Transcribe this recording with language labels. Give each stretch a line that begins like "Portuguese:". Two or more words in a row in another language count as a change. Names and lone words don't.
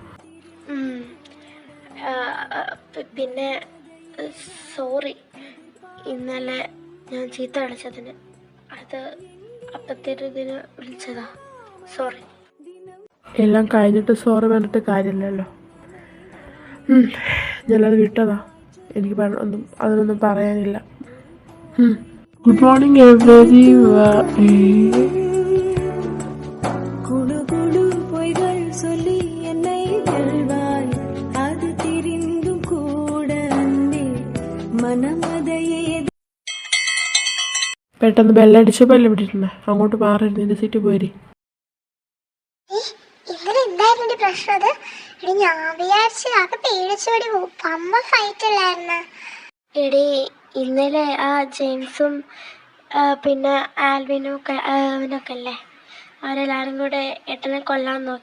Malayalam: പിന്നെ സോറി, ഇന്നലെ ഞാൻ ചീത്ത കളിച്ചതിന്. അപ്പത്തേരും ഇതിന് വിളിച്ചതാ. സോറി. എല്ലാം കഴിഞ്ഞിട്ട് സോറി പറഞ്ഞിട്ട് കാര്യമില്ലല്ലോ. ഞാനത് വിട്ടതാ. എനിക്ക് അതിനൊന്നും പറയാനില്ല.
English: Good morning every.
Tamil: குழு குழு பொய்கள் சொல்லி என்னை வெல்வாய், அது தெரிந்தும் கூட அன்பே மனமதையே.
Malayalam: പെട്ടെന്ന് ബെല്ലടിച്ചപ്പോൾ അല്ലേ വിട്ടിരുന്നേ? അങ്ങോട്ട് മാറിയിരുന്നു, നിന്റെ സീറ്റ് പോരി. ഇന്നലെ എന്തായിരുന്നു എന്റെ പ്രശ്നം? അത് എടി ഞാൻ വിചാരിച്ചു അത് പേടിച്ചോടി പമ്മ ഫൈറ്റ് അല്ലായിരുന്ന. എടി ഇന്നലെ ആ ജെയിംസും പിന്നെ ആൽവിനും അവനൊക്കെ അല്ലേ, അവരെല്ലാവരും കൂടെ ഏട്ടനെ കൊല്ലാൻ നോക്കി.